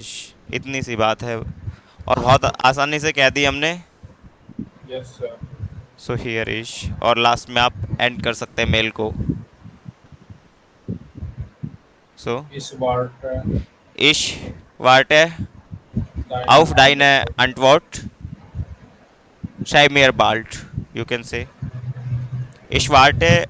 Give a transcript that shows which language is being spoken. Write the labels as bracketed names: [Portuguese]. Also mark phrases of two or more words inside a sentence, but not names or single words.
[Hindi] इतनी सी बात है, और बहुत आसानी से कह दी हमने। [English] yes sir. so here is, [Hindi] और लास्ट में आप एंड कर सकते हैं मेल को। सो [German] ich wart Ich warte auf deine Antwort, sei mir bald, [English] you can say [German] ich warte